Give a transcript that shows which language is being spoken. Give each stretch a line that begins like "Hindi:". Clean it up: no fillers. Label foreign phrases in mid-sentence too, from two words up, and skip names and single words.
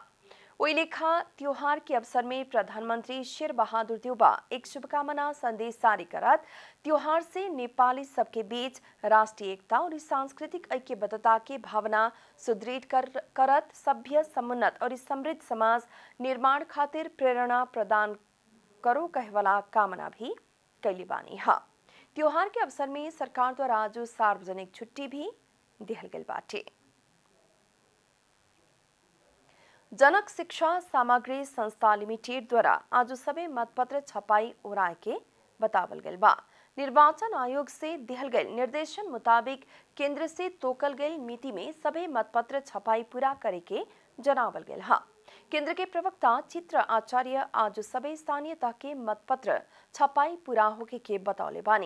Bhojpuri: ओई लेखा त्योहार के अवसर में प्रधानमंत्री शेर बहादुर देउबा एक शुभकामना संदेश जारी करत त्योहार से नेपाली सबके बीच राष्ट्रीय एकता और सांस्कृतिक ऐक्यबद्धता के भावना सुदृढ़ करत सभ्य समुन्नत और समृद्ध समाज निर्माण खातिर प्रेरणा प्रदान करो कहवाला कामना भी कैली बानी। त्योहार के अवसर में सरकार द्वारा आज सार्वजनिक छुट्टी भी दिहल गेल बाटे। जनक शिक्षा सामग्री संस्था लिमिटेड द्वारा आज सबै मतपत्र छपाई उड़ाए के बतावल गल बा। निर्वाचन आयोग से दिहल गए निर्देशन मुताबिक केंद्र से तोकल गई मिति में सभी मतपत्र छपाई पूरा करे के जनावल गल हा। केंद्र के प्रवक्ता चित्र आचार्य आज सभी स्थानीय तह के मतपत्र छपाई पूरा होके के बतौले बानी।